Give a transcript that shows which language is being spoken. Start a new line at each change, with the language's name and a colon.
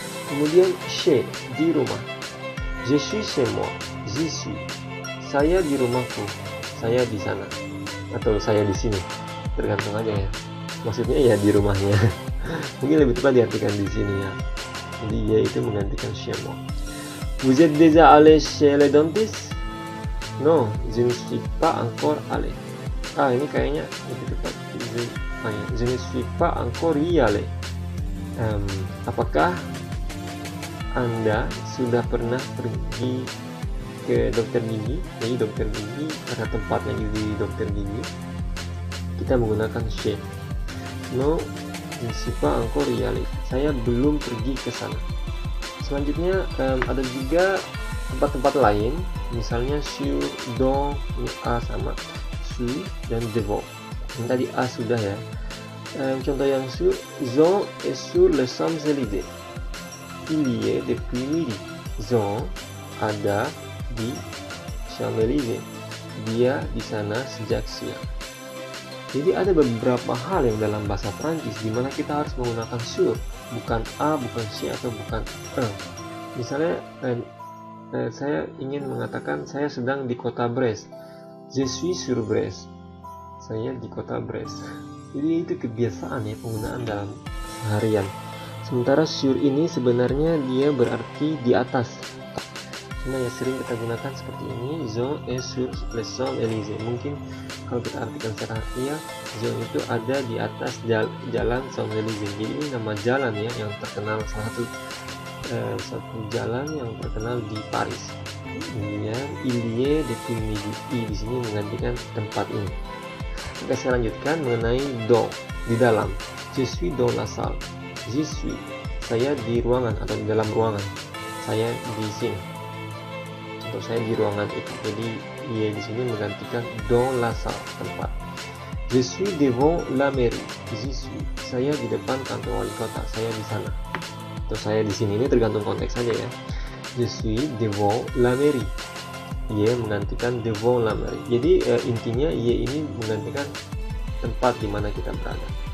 Indonesian: Kemudian chez, di rumah.
French: Je suis chez moi. J'y suis.
Indonesian: Saya di rumahku. Saya di sana. Atau saya di sini. Tergantung aja ya. Maksudnya ya di rumahnya. Mungkin lebih tepat diartikan di sini ya. Jadi ya itu menggantikan chez moi.
French: Vous êtes déjà allé chez le dentiste? Non, je ne suis pas encore allé.
Indonesian: Ini kayaknya lebih tepat.
French: Je ne suis pas encore y allé.
Indonesian: Apakah Anda sudah pernah pergi ke dokter gigi? Jadi dokter gigi karena tempatnya di dokter gigi, kita menggunakan chez.
French: Non, je ne suis pas encore y allé.
Indonesian: Saya belum pergi ke sana. Selanjutnya ada juga tempat-tempat lain, misalnya sur, dans, ini a sama sur dan devant. Yang tadi a sudah ya. Contoh yang sur,
French: Jean est sur les Champs-Élysées. Il y est depuis midi.
Indonesian: Jean ada di Champs-Élysées. Dia di sana sejak siang. Jadi ada beberapa hal yang dalam bahasa Prancis di mana kita harus menggunakan sur, bukan a, bukan si, atau bukan e. Misalnya saya ingin mengatakan saya sedang di kota Brest.
French: Je suis sur Brest.
Indonesian: Saya di kota Brest. Jadi itu kebiasaan ya penggunaan dalam harian. Sementara sur ini sebenarnya dia berarti di atas. Cuma ya sering kita gunakan seperti ini,
French: Jean est sur les Champs-Élysées.
Indonesian: Mungkin kalau kita artikan secara harfiah, Jean itu ada di atas jalan Champs-Élysées. Jadi ini nama jalan ya yang terkenal, salah satu jalan yang terkenal di Paris. Kemudian
French: il y est depuis midi.
Indonesian: Di sini menggantikan tempat ini. Oke, saya lanjutkan mengenai dans, di dalam.
French: Je suis dans la salle. J'y suis.
Indonesian: Saya di ruangan atau di dalam ruangan. Saya di sini. Untuk saya di ruangan itu. Jadi ia di sini menggantikan
French: dans la salle,
Indonesian: tempat.
French: Je suis devant la mairie. J'y suis.
Indonesian: Saya di depan kantor wali kota. Saya di sana. Atau saya di sini, ini tergantung konteks saja ya.
French: Je suis devant la mairie.
Indonesian: Ia menggantikan
French: devant la mairie.
Indonesian: Jadi intinya ia ini menggantikan tempat di mana kita berada.